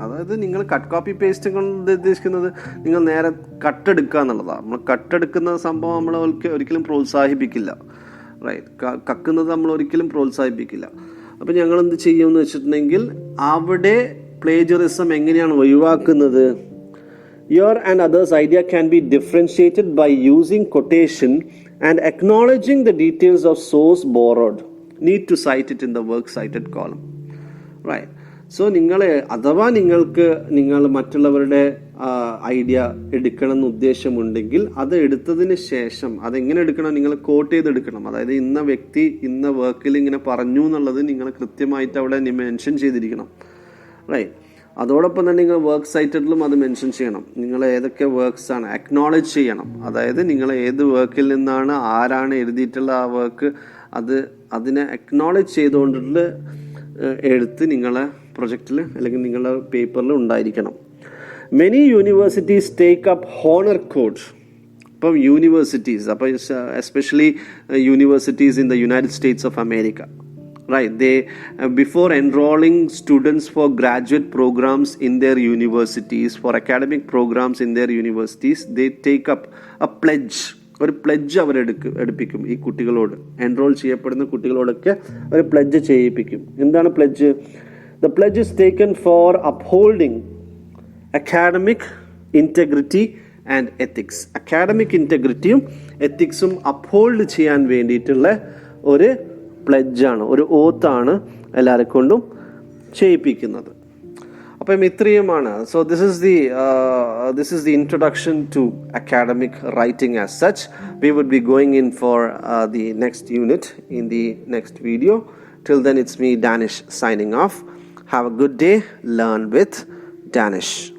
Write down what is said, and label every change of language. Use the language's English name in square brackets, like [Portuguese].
[Malayalam] അതായത് നിങ്ങൾ cut copy paste കൊണ്ട് ഉദ്ദേശിക്കുന്നത് നിങ്ങൾ നേരെ കട്ടെടുക്കുക എന്നുള്ളതാണ്. നമ്മൾ കട്ടെടുക്കുന്ന സംഭവം നമ്മൾ ഒരിക്കലും പ്രോത്സാഹിപ്പിക്കില്ല, റൈറ്റ്? കക്കുന്നത് നമ്മൾ ഒരിക്കലും പ്രോത്സാഹിപ്പിക്കില്ല. അപ്പോൾ ഞങ്ങൾ എന്ത് ചെയ്യുമെന്ന് വെച്ചിട്ടുണ്ടെങ്കിൽ അവിടെ പ്ലേജറിസം എങ്ങനെയാണ് ഒഴിവാക്കുന്നത്? [English] Your and others' idea can be differentiated by using quotation and acknowledging the details of source borrowed. Need to cite it in the works cited column, right? [Malayalam] So അഥവാ നിങ്ങൾ മറ്റുള്ളവരുടെ ഐഡിയ എടുക്കണം എന്ന് ഉദ്ദേശമുണ്ടെങ്കിൽ അത് എടുത്തതിന് ശേഷം അതെങ്ങനെ എടുക്കണം? നിങ്ങൾ കോട്ട് ചെയ്തെടുക്കണം. അതായത് ഇന്ന വ്യക്തി ഇന്ന വർക്കിൽ ഇങ്ങനെ പറഞ്ഞു എന്നുള്ളത് നിങ്ങൾ കൃത്യമായിട്ട് അവിടെ മെൻഷൻ ചെയ്തിരിക്കണം, റൈറ്റ്? അതോടൊപ്പം തന്നെ നിങ്ങൾ വർക്ക് സൈറ്റഡിലും അത് മെൻഷൻ ചെയ്യണം. നിങ്ങൾ ഏതൊക്കെ വർക്ക്സ് ആണ് അക്നോളജ് ചെയ്യണം. അതായത് നിങ്ങൾ ഏത് വർക്കിൽ നിന്നാണ്, ആരാണ് എഴുതിയിട്ടുള്ള ആ വർക്ക്, അതിനെ അക്നോളജ് ചെയ്തുകൊണ്ടുള്ള എഴുത്ത് നിങ്ങളെ പ്രൊജക്റ്റിൽ അല്ലെങ്കിൽ നിങ്ങളുടെ പേപ്പറിൽ ഉണ്ടായിരിക്കണം. [English] Many universities take up honour code. [Malayalam] ഇപ്പം [English] Universities, അപ്പോൾ especially universities in the United States of America, right? They before enrolling students for graduate programs in their universities, for academic programs in their universities, they take up a pledge. [Malayalam] ഒരു pledge അവർ എടുപ്പിക്കും ഈ കുട്ടികളോട്. Enrol ചെയ്യപ്പെടുന്ന കുട്ടികളോടൊക്കെ ഒരു pledge ചെയ്യിപ്പിക്കും. എന്താണ് pledge? [English] The pledge is taken for upholding academic integrity and ethics. [Malayalam] Academic ഇൻറ്റഗ്രിറ്റിയും എത്തിക്സും uphold ചെയ്യാൻ വേണ്ടിയിട്ടുള്ള ഒരു പ്ലെഡ്ജാണ്, ഒരു ഓത്താണ് എല്ലാവരെ കൊണ്ടും ചെയ്യിപ്പിക്കുന്നത്. അപ്പം ഇത്രയുമാണ്. [English] So this is the introduction to academic writing as such. We would be going in for the next unit in the next video. Till then, it's me, Danish, signing off. Have a good day. Learn with Danish.